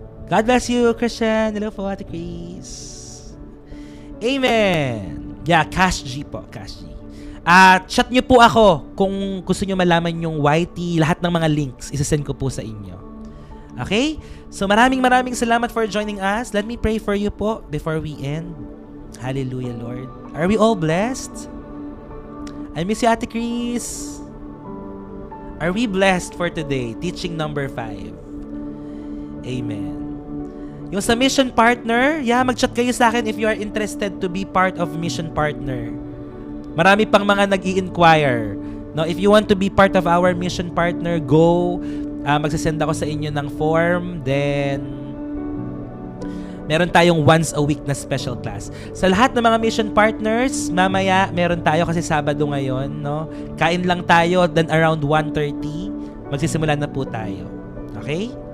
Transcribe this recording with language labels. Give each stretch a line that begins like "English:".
English: God bless you, Christian. Hello po, Ate Chris. Amen. Cash G po, Cash G.
Filipino: Chat nyo po ako kung gusto nyo malaman yung YT, lahat ng mga links, isasend ko po sa inyo. Okay?
English: So
Filipino: maraming salamat
English: for joining us. Let me pray for you po before we end. Hallelujah, Lord. Are we all blessed? I miss you, Ate Chris. Are we blessed for today? Teaching number 5. Amen.
Filipino: Yung sa mission partner, mag-chat kayo sa akin
English: if you are interested to be part of mission partner.
Filipino: Marami pang mga nag-i-inquire.
English: No, if you want to be part of our mission partner, go.
Filipino: Magsasend ako sa inyo ng form. Then, meron tayong once a week na special class. Sa lahat ng mga mission partners, mamaya meron tayo kasi Sabado ngayon. No? Kain lang tayo, then around 1:30, magsisimula na po tayo. Okay?